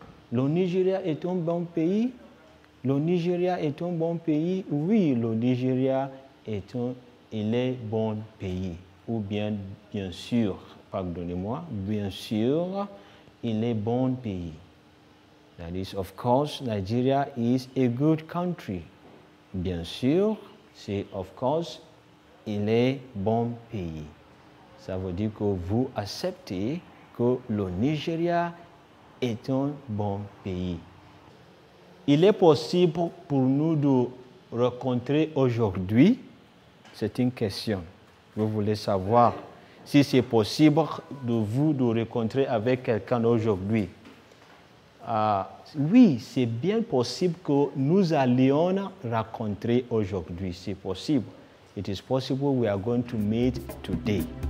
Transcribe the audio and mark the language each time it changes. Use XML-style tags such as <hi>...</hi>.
<fr>Le Nigeria est un bon pays? Le Nigeria est un bon pays? Oui, le Nigeria est un bon pays. Ou bien sûr, pardonnez-moi, bien sûr, il est bon pays.</fr> <en>That is, of course, Nigeria is a good country.</en> <fr>Bien sûr, c'est</fr> <en>of course,</en> <fr>il est bon pays. Ça veut dire que vous acceptez que le Nigeria est un bon pays. Il est possible pour nous de rencontrer aujourd'hui? C'est une question. Vous voulez savoir si c'est possible de rencontrer avec quelqu'un aujourd'hui. Oui, c'est bien possible que nous allions rencontrer aujourd'hui. C'est possible.</fr> <en>It is possible we are going to meet today.</en>